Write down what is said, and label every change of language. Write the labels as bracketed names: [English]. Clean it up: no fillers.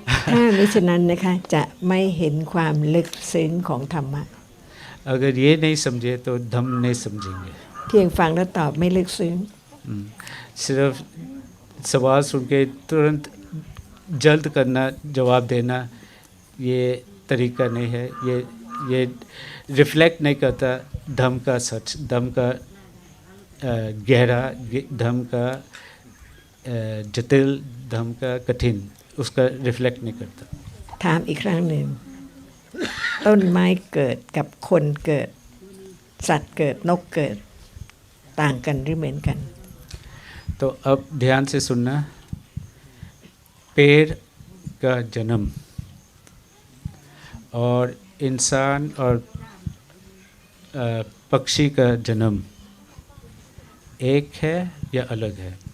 [Thai] ถ้ามิฉะนั้นนะคะจะไม่เห็นความลึกซึ้งของธรรมะ [Hindi] अगर ये नहीं समझे तो धम्म नहीं समझेंगे। [Thai] เพียงฟังแล้วตอบไม่ลึกซึ้ง [Hindi] सिर्फ सवाल सुन के तुरंत जल्द करना, जवाब देना, ये तरीका नहीं है। ये रिफ्लेक्ट नहीं करता धम्म का सच, धम्म का गहरा, धम्म का जटिल, धम्म का कठिन, उसका रिफ्लेक्ट नहीं करता। [Thai] ถามอีกครั้งหนึ่ง ต้นไม้เกิดกับคนเกิด สัตว์เกิดนกเกิดต่างกันหรือเหมือนกัน [Hindi] तो अब ध्यान से सुनना। पेड़ का जन्म और इंसान और पक्षी का जन्म एक है या अलग है?